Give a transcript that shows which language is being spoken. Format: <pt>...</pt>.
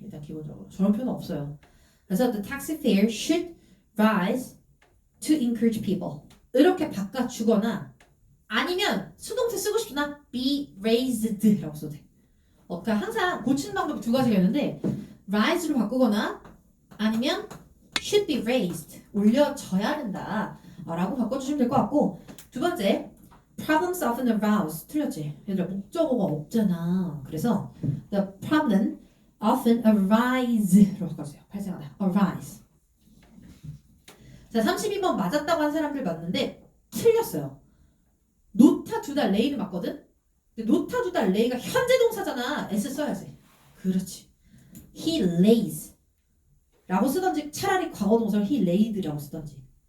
<ko>일단 기본적으로 저런 표현 없어요. 그래서</ko> <en>the taxi fare should rise to encourage people</en> <ko>이렇게 바꿔주거나 아니면 수동태 쓰고 싶으나</ko> <en>be raised</en> <ko>라고 써도 돼. 그러니까 항상 고치는 방법이 두 가지가 있는데 rise로 바꾸거나 아니면</ko> <en>should be raised</en> <ko>올려져야 된다 라고 바꿔주시면 될 것 같고 두 번째</ko> <en>problems often arouse</en> <ko>틀렸지? 얘들아 목적어가 없잖아. 그래서</ko> <en>the problem often arise</en> <ko>로 바꿔주세요. 발생하다</ko> <en>arise.</en> <ko>자 32번 맞았다고 한 사람들 맞는데 틀렸어요. 놓다 두다 레이는 맞거든? 근데 놓다 두다 레이가 현재 동사잖아. S 써야지. 그렇지.</ko> <en>He lays</en> <ko>라고 쓰던지 차라리 과거 동사를</ko> <en>he laid</en> <ko>라고 쓰던지.</ko>